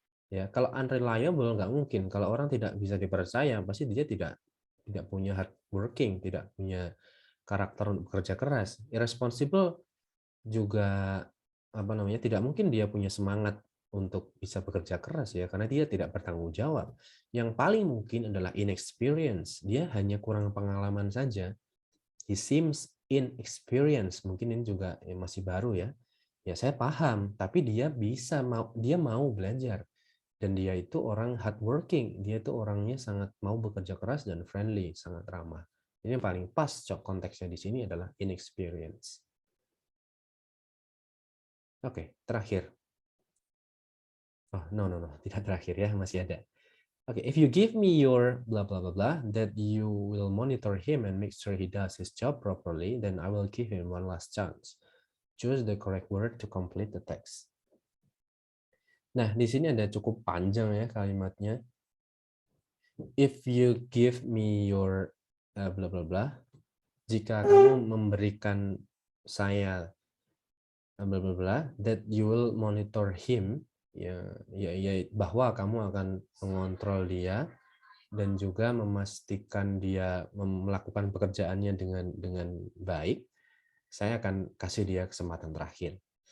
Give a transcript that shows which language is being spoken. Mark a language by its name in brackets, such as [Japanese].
[Indonesian] Ya, kalau unreliable nggak mungkin. Kalau orang tidak bisa dipercaya, pasti dia tidak punya hard working, tidak punya karakter untuk bekerja keras. Irresponsible juga apa namanya, tidak mungkin dia punya semangat untuk bisa bekerja keras ya, karena dia tidak bertanggung jawab. Yang paling mungkin adalah inexperience. Dia hanya kurang pengalaman saja. [English] He seems inexperienced. [Indonesian] Mungkin ini juga masih baru ya. Ya saya paham, tapi dia mau belajar. Dan dia itu orang hardworking. Dia itu orangnya sangat mau bekerja keras dan friendly, sangat ramah. Ini yang paling pas konteksnya di sini adalah inexperience. Oke, terakhir. Oh, no, tidak terakhir ya, masih ada. [English] Okay, if you give me your blah blah blah blah that you will monitor him and make sure he does his job properly, then I will give him one last chance. Choose the correct word to complete the text. [Indonesian] Nah, di sini ada cukup panjang ya kalimatnya. [English] If you give me your blah blah [Indonesian] blah, jika kamu memberikan saya blah blah blah, [English] that you will monitor him, [Indonesian] ya bahwa kamu akan mengontrol dia dan juga memastikan dia melakukan pekerjaannya dengan baik, saya akan kasih dia kesempatan terakhir.